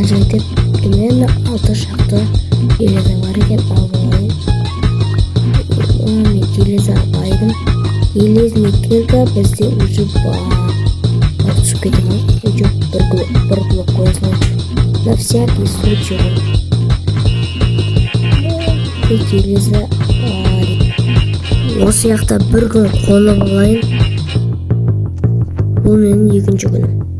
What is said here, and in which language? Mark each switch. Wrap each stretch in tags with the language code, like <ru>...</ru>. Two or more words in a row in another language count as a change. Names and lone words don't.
<kk>деп примерно 6 шақты железа бар екен. Алып алайын. Мен железа байдым.</kk> <ru>Железный кирка</ru> <kk>бізде уже бар. Түсіп кетем. Уже бір блок қойсын.</kk> <ru>На всякий случай.</ru> <kk>Железа бар. Осы яқта бір күн қонып алайын. Бұл менің екінші күнім.</kk>